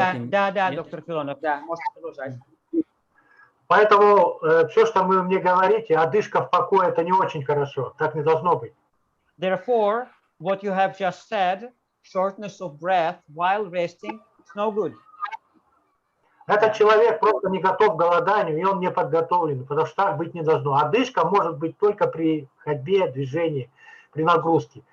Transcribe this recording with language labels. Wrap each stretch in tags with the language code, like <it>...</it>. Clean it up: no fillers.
<ru>Да, доктор Филонов, да, можете продолжать. Поэтому все, что вы мне говорите, одышка в покое, это не очень хорошо. Так не должно быть.</ru> <en>Therefore, what you have just said, shortness of breath while resting, it's no good.</en> <ru>Этот человек просто не готов к голоданию, и он не подготовлен, потому что так быть не должно. Одышка может быть только при ходьбе, движении, при нагрузке.</ru>